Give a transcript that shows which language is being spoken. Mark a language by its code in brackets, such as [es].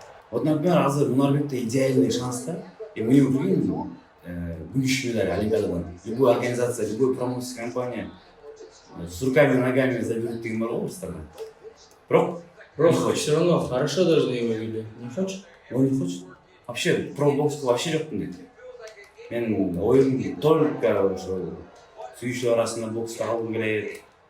[ru] Вот, например, [ky] азыр [ru] Мунарбекте идеальный шанс да. И мы увидим будущую медаль Олимпиададан. Любая организация, любая промоушенская компания с руками и ногами заберут [kk] деген бар ғой Кыргызстанда. [ru] Просто все равно хорошо должны его видеть. Не хочешь? Он не хочет. [kk] Вообще, пробоксқа вообще жоқпын дейді. [ky] Мен ойым [ru] только [ky] ошо сүйүүчүлөр арасында бокска калгым келет.